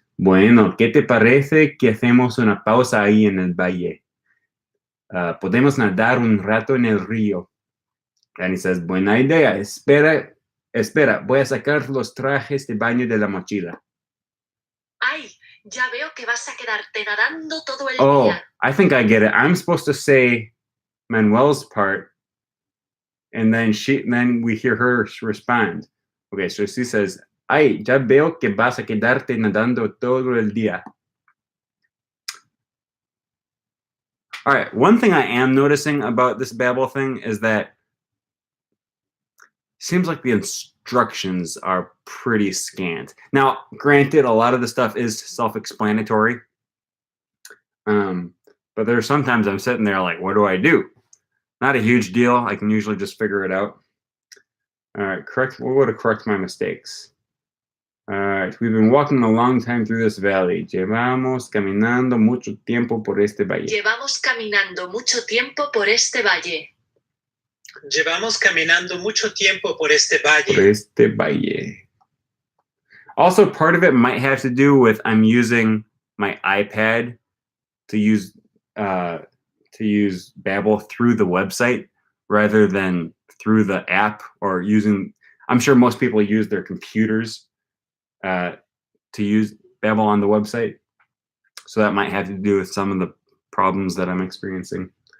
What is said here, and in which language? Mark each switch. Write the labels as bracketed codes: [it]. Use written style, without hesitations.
[es] Bueno, ¿qué te parece que hacemos una pausa ahí en el valle? Podemos nadar un rato en el río. [en] And he says, [es] buena idea. Espera, voy a sacar los trajes de baño de la mochila. ¡Ay! Ya veo que vas a quedarte nadando todo el Oh, día. [en] I think I get it. I'm supposed to say Manuel's part, and then we hear her respond. Okay, so she says, [es] ay, ya veo que vas a quedarte nadando todo el día. [en] All right, one thing I am noticing about this Babbel thing is that it seems like the instructions are pretty scant. Now, granted, a lot of the stuff is self-explanatory, but there's sometimes I'm sitting there like, what do I do? Not a huge deal. I can usually just figure it out. All right, we'll go to correct my mistakes. All right, we've been walking a long time through this valley. [es] Llevamos caminando mucho tiempo por este valle. Llevamos caminando mucho tiempo por este valle. Llevamos caminando mucho tiempo por este valle. Por este valle. [en] Also, part of it might have to do with I'm using my iPad to use Babbel through the website rather than through the app or using. I'm sure most people use their computers to use Babbel on the website, so that might have to do with some of the problems that I'm experiencing.